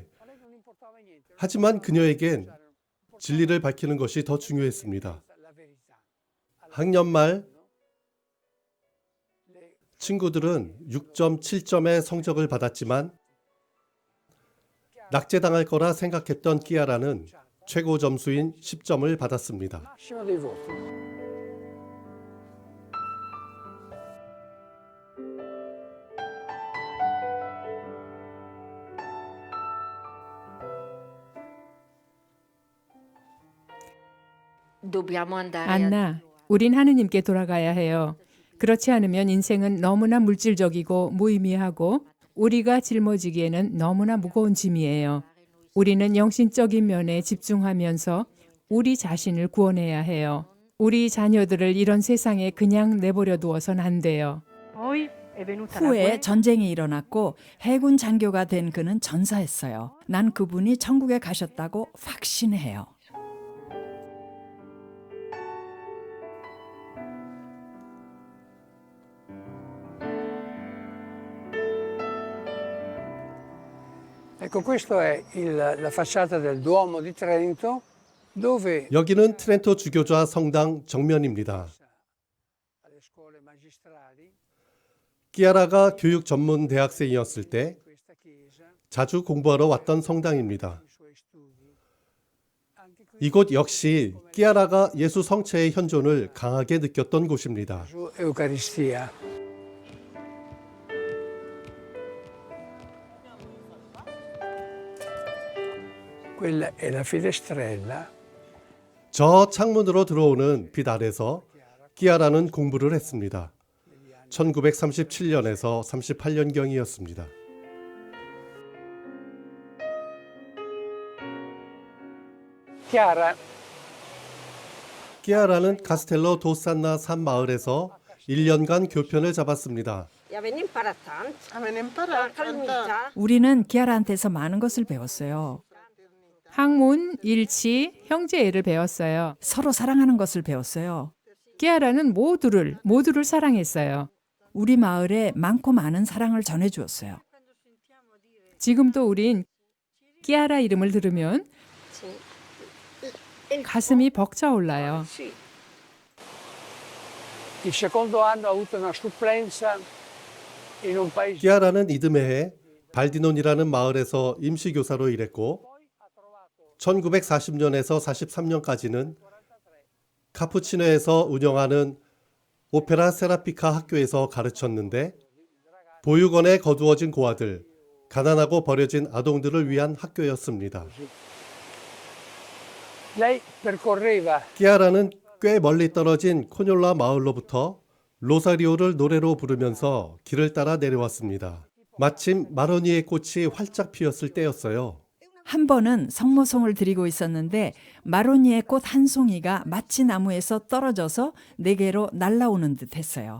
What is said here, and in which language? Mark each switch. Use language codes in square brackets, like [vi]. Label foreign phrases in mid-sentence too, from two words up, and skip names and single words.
[ko] 하지만 그녀에겐 진리를 밝히는 것이 더 중요했습니다. 학년 말 친구들은 6.7점의 성적을 받았지만 낙제당할 거라 생각했던 끼아라는 최고 점수인 10점을 받았습니다. [it] massimo dei voti. Dobbiamo andare [ko] 안나, 우린 하느님께 돌아가야 해요. 그렇지 않으면 인생은 너무나 물질적이고 무의미하고 우리가 짊어지기에는 너무나 무거운 짐이에요. 우리는 영신적인 면에 집중하면서 우리 자신을 구원해야 해요. 우리 자녀들을 이런 세상에 그냥 내버려 두어선 안 돼요. 후에 전쟁이 일어났고 해군 장교가 된 그는 전사했어요. 난 그분이 천국에 가셨다고 확신해요. [it] Ecco, questo è la facciata del Duomo di Trento, dove [ko] 여기는 트렌토 주교자 성당 정면입니다. [it] alle scuole magistrali [ko] 끼아라가 교육 전문 대학생이었을 때 [it] questa chiesa [ko] 자주 공부하러 왔던 성당입니다. [it] i suoi studi. Anche qui [ko] 이곳 역시 끼아라가 예수 성체의 현존을 강하게 느꼈던 곳입니다. [it] su Eucaristia. Quella è la finestrella [ko] 저 창문으로 들어오는 빛 아래서 끼아라는 공부를 했습니다. 1937년에서 38년경이었습니다. Chiara 끼아라는 카스텔로 도산나 산 마을에서 1년간 교편을 잡았습니다. [it] Avendo imparato tanto, Avevano imparato. calmità, [ko] 우리는 기아라한테서 많은 것을 배웠어요. 학문, 일치, 형제애를 배웠어요. 서로 사랑하는 것을 배웠어요. 끼아라는 모두를 사랑했어요. 우리 마을에 많고 많은 사랑을 전해주었어요. 지금도 우린 끼아라 이름을 들으면 가슴이 벅차올라요. [it] Sì. Il secondo anno ho avuto una supplenza in un paese. [ko] 끼아라는 이듬해에 발디논이라는 마을에서 임시교사로 일했고 1940년에서 43년까지는 카푸치노에서 운영하는 오페라 세라피카 학교에서 가르쳤는데 보육원에 거두어진 고아들, 가난하고 버려진 아동들을 위한 학교였습니다. [it] Lei percorreva [ko] 끼아라는 꽤 멀리 떨어진 코뇰라 마을로부터 로사리오를 노래로 부르면서 길을 따라 내려왔습니다. 마침 마로니에 꽃이 활짝 피었을 때였어요. 한 번은 성모송을 드리고 있었는데 마로니에 꽃 한 송이가 마치 나무에서 떨어져서 내게로 날아오는 듯 했어요.